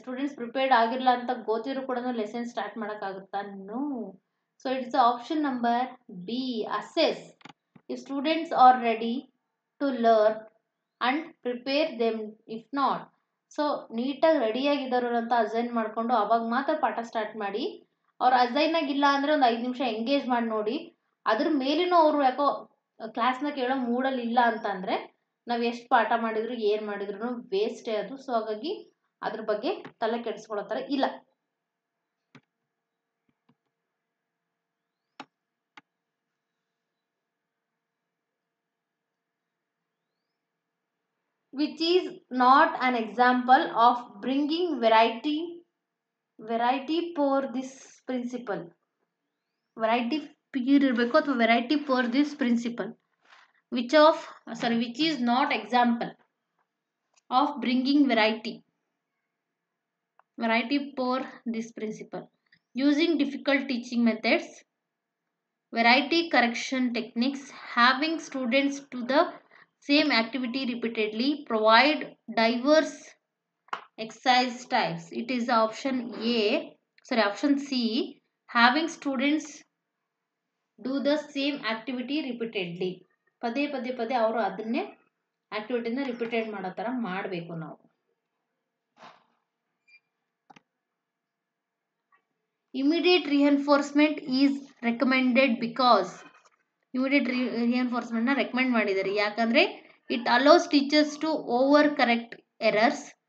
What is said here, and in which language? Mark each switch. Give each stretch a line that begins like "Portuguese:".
Kannada: Students prepared ಆಗಿರಲ್ಲ ಅಂತ ಗೊತ್ತಿರೋ ಕೂಡ ಲೆಸನ್ ಸ್ಟಾರ್ಟ್ ಮಾಡೋಕ್ಕಾಗುತ್ತಾ?
English: No. So it's option number B, assess if students are ready to learn and prepare them if not.
Kannada: So ನೀಟಾಗಿ ರೆಡಿಯಾಗಿದ್ದಾರೆ ಅಂತ assign ಮಾಡಿಕೊಂಡು ಅವಾಗ ಮಾತ್ರ ಪಾಠ ಸ್ಟಾರ್ಟ್ ಮಾಡಿ. ಅವ್ರು ಅಸೈನ್ ಆಗಿಲ್ಲ ಅಂದರೆ ಒಂದು 5 ನಿಮಿಷ ಎಂಗೇಜ್ ಮಾಡಿ ನೋಡಿ. ಅದ್ರ ಮೇಲಿನೂ ಅವರು ಯಾಕೋ ಕ್ಲಾಸ್ನ ಕೇಳೋ ಮೂಡಲ್ಲಿ ಇಲ್ಲ ಅಂತಂದರೆ ನಾವು ಎಷ್ಟು ಪಾಠ ಮಾಡಿದ್ರು ಏನು ಮಾಡಿದ್ರು ವೇಸ್ಟೇ ಅದು. ಸೊ ಹಾಗಾಗಿ ಅದ್ರ ಬಗ್ಗೆ ತಲೆ ಕೆಡಿಸ್ಕೊಳ್ಳೋ ಥರ ಇಲ್ಲ.
English: Which is not an example of bringing variety for this principle. Variety
Kannada: ಇರಬೇಕು ಅಥವಾ
English: Variety for this principle. which is not example of bringing variety for this principle. using difficult teaching methods, variety correction techniques, having students do the same activity repeatedly, provide diverse exercise types. It is option A, sorry, option C, having students do the same activity repeatedly.
Kannada: ಪದೇ ಪದೇ ಪದೇ ಅವರು ಅದನ್ನೇ ಆಕ್ಟಿವಿಟಿನ repeated ಮಾಡೋ ಥರ ಮಾಡಬೇಕು ನಾವು.
English: Immediate reinforcement is recommended because immediate reinforcement
Kannada: ನ ರೆಕಮೆಂಡ್ ಮಾಡಿದ್ದಾರೆ. ಯಾಕಂದ್ರೆ
English: it allows teachers to over correct errors.